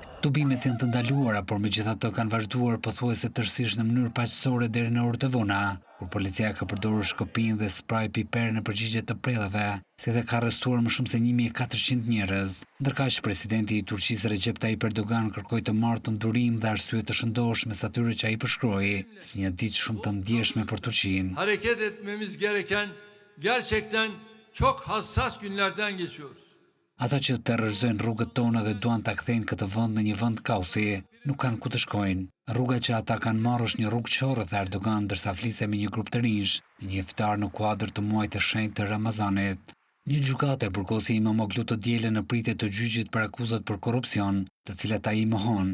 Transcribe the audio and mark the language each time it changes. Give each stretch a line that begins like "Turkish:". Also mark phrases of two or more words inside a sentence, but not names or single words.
Albanian: Tubimet janë të ndaluara, por megjithatë kanë vazhduar pothuajse tërësisht në mënyrë paqësore deri në orët e vona, kur policia ka përdorur shkopin dhe spray piper në përgjigje të prellave, si dhe ka arrestuar më shumë se 1400 njerëz. Ndërkaq presidenti i Turqisë Recep Tayyip Erdogan kërkoi të marrë durim dhe arsye të shëndoshme atyre që ai përshkroi si një ditë shumë të ndjeshme për Turqinë.
Turkish: Hareket etmemiz gereken gerçekten çok hassas günlerden geçiyoruz.
Albanian: Ata që terrorizojnë rrugët tona dhe duan ta kthejnë këtë vend në një vend kaosi, nuk kanë ku të shkojnë. Rruga që ata kanë marrë është një rrugë qorë, tha Erdogan ndërsa fliste me një grup të rinj, një iftar në kuadër të muajit të shenjtë të Ramazanit. Një gjykate e burgosi İmamoğlu të dielën në pritje të gjyqit për akuzat për korrupsion, të cilat ai i mohon.